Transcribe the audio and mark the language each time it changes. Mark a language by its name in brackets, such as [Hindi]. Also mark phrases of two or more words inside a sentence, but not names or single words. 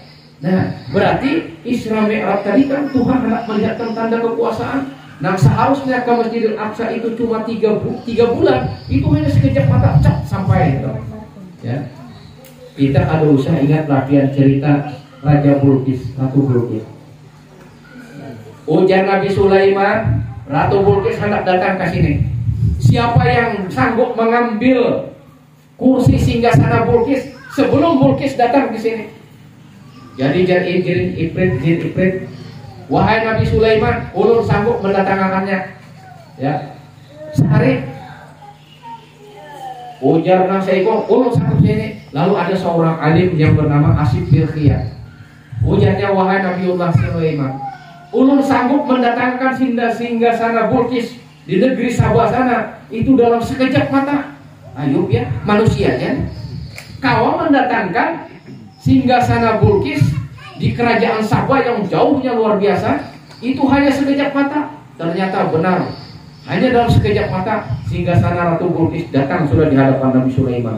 [Indonesian] Nah, berarti Isra Mi'raj tadi kan Tuhan hendak melihatkan tanda kekuasaan. Nah, seharusnya ke Masjidil Aqsa itu cuma 3 bulan, itu hanya sekejap mata, cak, sampai. Gitu. Ya, kita ada usaha ingat latihan cerita Raja Bulqis, Ratu Bulqis. Ujar Nabi Sulaiman, Ratu Bulqis hendak datang ke sini. Siapa yang sanggup mengambil kursi singgasana Bulqis sebelum Bulqis datang ke sini? Jadi jin Ifrit, wahai Nabi Sulaiman, ulun sanggup mendatangkannya. Ya, sehari. [Banjar] Ujar nang seiko, ulun sanggup sini. [Indonesian] Lalu ada seorang alim yang bernama Asif Bilkhiyah. Ujarnya, wahai Nabiullah Sulaiman, ulun sanggup mendatangkan singgasana Bulqis di negeri Sabah sana itu dalam sekejap mata. Ayub ya, manusianya. Kau mendatangkan singgasana Bulqis di kerajaan Sabah yang jauhnya luar biasa, itu hanya sekejap mata. Ternyata benar, hanya dalam sekejap mata singgasana Ratu Bulqis datang sudah di hadapan Nabi Sulaiman.